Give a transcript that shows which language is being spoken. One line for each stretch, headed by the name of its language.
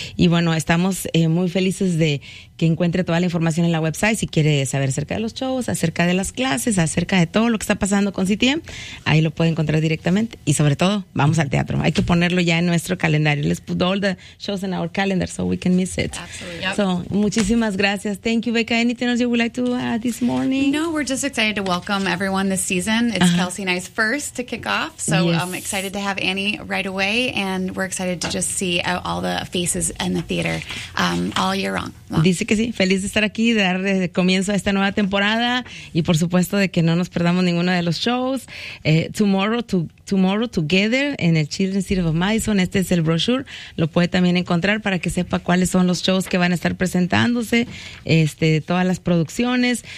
Spanish: Y bueno, estamos muy felices de que encuentre toda la información en la website. Si quiere saber acerca de los shows, acerca de las clases, acerca de todo lo que está pasando con CTM, ahí lo puede encontrar directamente. Y sobre todo, vamos al teatro. Hay que ponerlo ya en nuestro calendario.
English: Let's put all the shows in our calendar so we can miss it. Absolutely. Yep. So,
Spanish: muchísimas gracias.
English: Thank you, Becca. Anything else you would like to add this morning? No, we're just excited to welcome everyone this season. It's uh-huh. Kelsey and I's first to kick off. So yes. I'm excited to have Annie right away. And we're excited to just see all the faces in the theater all year long.
Spanish: Así que sí, feliz de estar aquí, de dar comienzo a esta nueva temporada y por supuesto de que no nos perdamos ninguno de los shows. Tomorrow Together en el Children's Theater of Madison, este es el brochure, lo puede también encontrar para que sepa cuáles son los shows que van a estar presentándose, todas las producciones.